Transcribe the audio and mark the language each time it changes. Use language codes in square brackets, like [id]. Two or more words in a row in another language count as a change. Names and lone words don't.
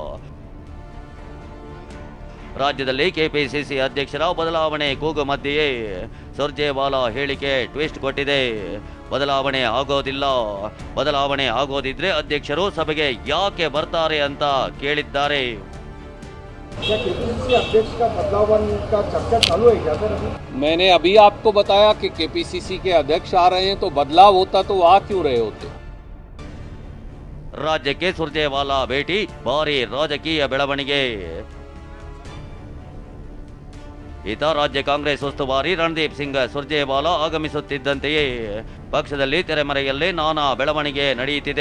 [kn] ರಾಜ್ಯದಲ್ಲಿ ಕೆಪಿಸಿಸಿ ಅಧ್ಯಕ್ಷರ ಬದಲಾವಣೆ ಕೂಗು ಮಧ್ಯೆಯೇ ಸುರ್ಜೇವಾಲಾ ಹೇಳಿಕೆ ಟ್ವಿಸ್ಟ್ ಕೊಟ್ಟಿದೆ. ಬದಲಾವಣೆ ಆಗೋದಿಲ್ಲ, ಬದಲಾವಣೆ ಆಗೋದಿದ್ರೆ ಅಧ್ಯಕ್ಷರು ಸಭೆಗೆ ಯಾಕೆ ಬರ್ತಾರೆ ಅಂತ ಕೇಳಿದ್ದಾರೆ. [hi] मैंने अभी आपको बताया कि केपीसीसी के अध्यक्ष आ रहे हैं तो बदलाव होता तो आ क्यों रहे होते? [kn] ರಾಜ್ಯಕ್ಕೆ ಸುರ್ಜೇವಾಲಾ ಭೇಟಿ ಭಾರಿ ರಾಜಕೀಯ ಬೆಳವಣಿಗೆ. ಈತ ರಾಜ್ಯ ಕಾಂಗ್ರೆಸ್ ಉಸ್ತುವಾರಿ ರಣದೀಪ್ ಸಿಂಗ್ ಸುರ್ಜೇವಾಲಾ ಆಗಮಿಸುತ್ತಿದ್ದಂತೆಯೇ ಪಕ್ಷದಲ್ಲಿ ತೆರೆಮರೆಯಲ್ಲೇ ನಾನಾ ಬೆಳವಣಿಗೆ ನಡೆಯುತ್ತಿದೆ.